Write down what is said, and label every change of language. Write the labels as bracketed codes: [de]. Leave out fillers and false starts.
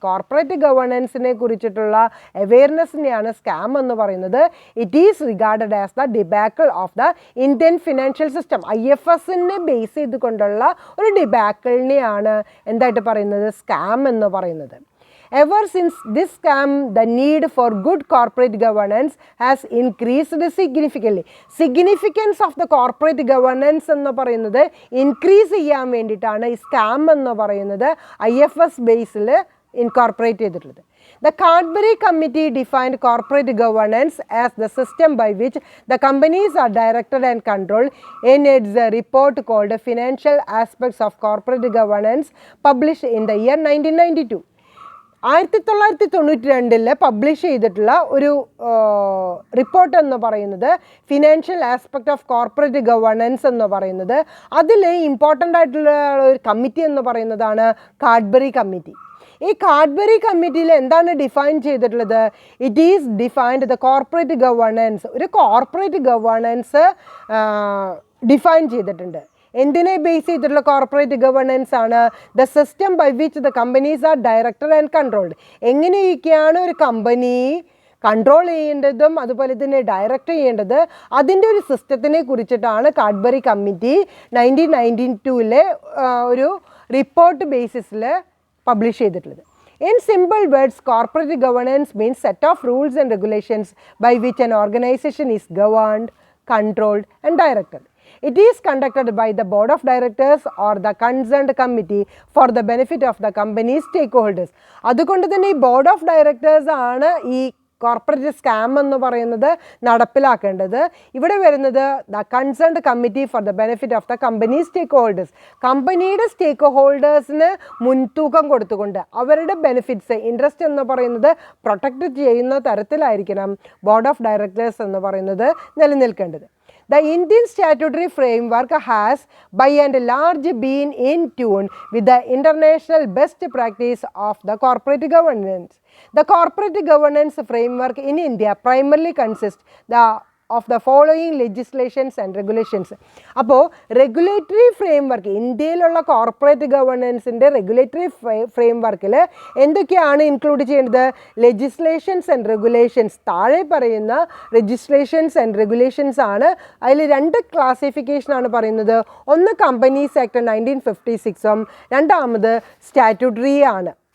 [ml] Corporate ഗവേണൻസിനെ കുറിച്ചിട്ടുള്ള അവെയർനെസ്സിനെയാണ് scam എന്ന് പറയുന്നത്. [en] It is regarded as the debacle of the Indian financial system. [ml] IFSനെ base ചെയ്തുകൊണ്ടുള്ള ഒരു ഡിബാക്കിളിനെയാണ് എന്തായിട്ട് പറയുന്നത്? സ്കാം എന്ന് പറയുന്നത്. [en] Ever since this scam, the need for good corporate governance has increased significantly. Significance of the corporate governance [ml] എന്ന് പറയുന്നത് ഇൻക്രീസ് ചെയ്യാൻ വേണ്ടിയിട്ടാണ് ഈ സ്കാം എന്ന് പറയുന്നത് IFS ബേസിൽ ഇൻകോർപ്പറേറ്റ് ചെയ്തിട്ടുള്ളത്. [en] The Cadbury Committee defined corporate governance as the system by which the companies are directed and controlled in its report called Financial Aspects of Corporate Governance, published in the year 1992. [ml] 1992 publish ചെയ്തിട്ടുള്ള ഒരു report എന്ന് പറയുന്നത് financial aspect of corporate governance എന്ന് പറയുന്നത്, അതിൽ important ആയിട്ടുള്ള ഒരു committee എന്ന് പറയുന്നതാണ് കാഡ്ബറി കമ്മിറ്റി. ഈ കാഡ്ബറി കമ്മിറ്റിയിൽ എന്താണ് ഡിഫൈൻ ചെയ്തിട്ടുള്ളത്? [en] It is defined the corporate governance. [ml] ഒരു കോർപ്പറേറ്റ് ഗവേണൻസ് ഡിഫൈൻ ചെയ്തിട്ടുണ്ട്. എന്തിനെ ബേസ് ചെയ്തിട്ടുള്ള കോർപ്പറേറ്റ് ഗവേണൻസ് ആണ്? [en] The system by which the companies are directed and controlled. [ml] എങ്ങനെയൊക്കെയാണ് ഒരു കമ്പനി കൺട്രോൾ ചെയ്യേണ്ടതും അതുപോലെ തന്നെ ഡയറക്റ്റ് ചെയ്യേണ്ടത്, അതിൻ്റെ ഒരു സിസ്റ്റത്തിനെ കുറിച്ചിട്ടാണ് കാഡ്ബറി കമ്മിറ്റി 1992 ഒരു റിപ്പോർട്ട് ബേസിസിൽ പബ്ലിഷ് ചെയ്തിട്ടുള്ളത്. [en] In simple words, corporate governance means set of rules and regulations by which an organization is governed, controlled and directed. It is conducted by the board of directors or the concerned committee for the benefit of the company's stakeholders. [ml] അതുകൊണ്ട് തന്നെ ഈ board of directors ആണ് ഈ corporate scam എന്ന് പറയുന്നത് നടപ്പിലാക്കേണ്ടത്. ഇവിടെ വരുന്നത് [en] The concerned committee for the benefit of the company stakeholders. [ml] കമ്പനിയുടെ സ്റ്റേക്ക് ഹോൾഡേഴ്സിന് മുൻതൂക്കം കൊടുത്തുകൊണ്ട് അവരുടെ ബെനിഫിറ്റ്സ്, ഇൻട്രസ്റ്റ് എന്ന് പറയുന്നത് പ്രൊട്ടക്റ്റ് ചെയ്യുന്ന തരത്തിലായിരിക്കണം ബോർഡ് ഓഫ് ഡയറക്ടേഴ്സ് എന്ന് പറയുന്നത് നിലനിൽക്കേണ്ടത്. [en] The Indian statutory framework has by and large been in tune with the international best practice of the corporate governance. The corporate governance framework in India primarily consists of the following legislations and regulations. [ml] അപ്പോൾ regulatory framework, ഇന്ത്യയിലുള്ള corporate ഗവേണൻസിൻ്റെ regulatory ഫ്രെയിംവർക്കിൽ എന്തൊക്കെയാണ് include ചെയ്യേണ്ടത്? Legislations and regulations. താഴെ പറയുന്ന legislations and regulations ആണ്. അതിൽ രണ്ട് ക്ലാസിഫിക്കേഷനാണ് പറയുന്നത്. ഒന്ന് കമ്പനീസ് ആക്ട് 1956ഉം രണ്ടാമത് സ്റ്റാറ്റ്യൂട്ടറി ആണ്.